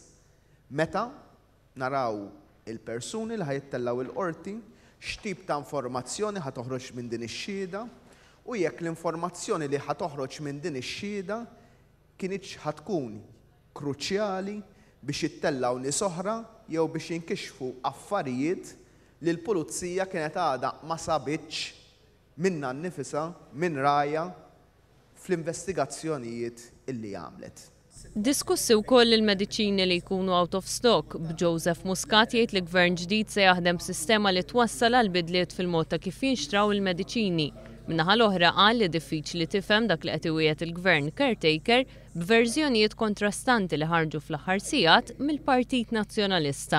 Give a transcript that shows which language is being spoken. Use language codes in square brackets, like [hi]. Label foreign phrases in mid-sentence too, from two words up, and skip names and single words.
[mt] meta naraw il-persuni li ħajittellaw il-qorti x'tip ta' informazzjoni ħa toħroġ minn din ix-xhieda u jekk l-informazzjoni li ħa toħroġ minn din ix-xhieda kienx ħa tkun kruċjali biex jittellaw nies oħra jew biex jinkixfu affarijiet li l-pulizija kienet għadha ma sabitx minnha nnifisha minn rajja fl-investigazzjonijiet illi għamlet. Diskussi wkoll il-mediċini li jkunu [en] out of stock [mt] b'Joseph Muscat jgħid li gvern ġdid se jaħdem b'sistema li twassal għal bidliet fil-mod ta' kif jinxtraw il-mediċini. Min-naħa l-oħra qal li diffiċli tifhem dak li qed iwieħed il-gvern caretaker b'verżjonijiet kontrastanti li ħarġu fl-aħħar sigħat mill-Partit Nazzjonalista.